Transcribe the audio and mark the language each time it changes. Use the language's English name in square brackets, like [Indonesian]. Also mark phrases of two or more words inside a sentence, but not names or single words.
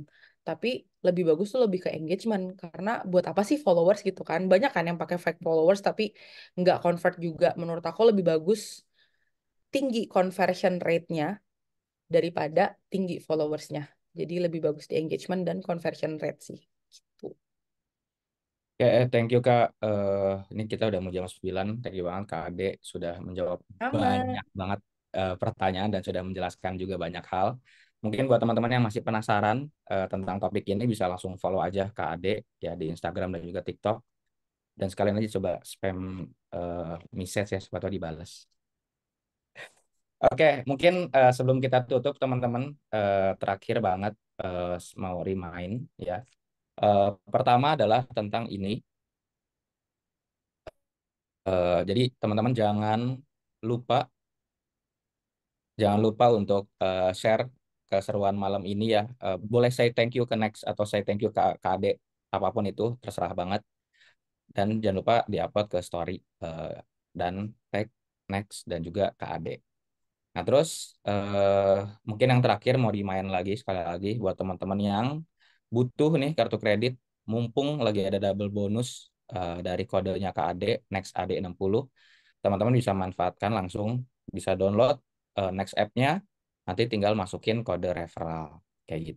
[Indonesian] Tapi lebih bagus tuh lebih ke engagement, karena buat apa sih followers gitu kan? Banyak kan yang pakai [English] fake followers [Indonesian] tapi nggak convert juga. Menurut aku lebih bagus tinggi [English] conversion rate- [Indonesian] nya daripada tinggi followersnya. Jadi lebih bagus di engagement dan [English] conversion rate [Indonesian] sih. Gitu. Oke, [English] thank you [Indonesian] Kak. Ini kita udah mau jam 9. [English] Thank you [Indonesian] banget Kak Ade sudah menjawab Sama. banyak banget pertanyaan dan sudah menjelaskan juga banyak hal. Mungkin buat teman-teman yang masih penasaran tentang topik ini bisa langsung follow aja Kak Ade ya di Instagram dan juga TikTok. Dan sekalian aja coba [English] spam message [Indonesian] ya supaya tahu dibalas. Oke, mungkin sebelum kita tutup teman-teman, terakhir banget mau remind ya. Pertama adalah tentang ini. Jadi teman-teman lupa jangan lupa untuk share keseruan malam ini ya. Boleh [English] say thank you [Indonesian] ke Next atau [English] say thank you [Indonesian] ke Ade, apapun itu terserah banget. Dan jangan lupa diupload ke story dan tag Next dan juga ke Ade. Nah terus mungkin yang terakhir mau dimain lagi sekali lagi buat teman-teman yang butuh nih kartu kredit, mumpung lagi ada double bonus dari kodenya KAD Next AD 60, teman-teman bisa manfaatkan langsung, bisa download Next app-nya, nanti tinggal masukin kode referral kayak gitu.